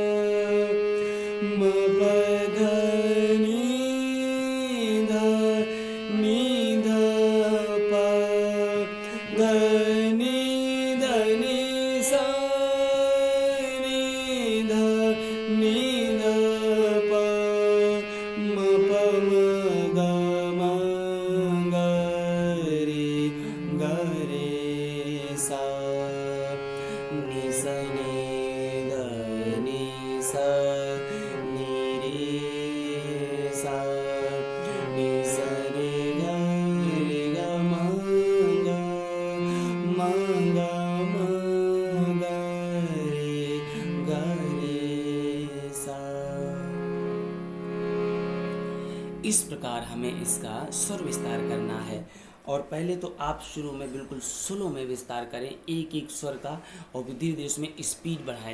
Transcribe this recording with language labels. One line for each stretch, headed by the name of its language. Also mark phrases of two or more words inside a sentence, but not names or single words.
Hindi: मा पा धा नी धा पा धा नी सा नी धा पा मा पा मा गा मा गा रे सा नि सा नि धा नि सा नि रे सा नि सा रे गा मा गा मा गा मा गा रे सा। इस प्रकार हमें इसका स्वर विस्तार करना है। और पहले तो आप शुरू में बिल्कुल स्लो में विस्तार करें एक एक स्वर का, और धीरे धीरे इसमें स्पीड बढ़ाएं।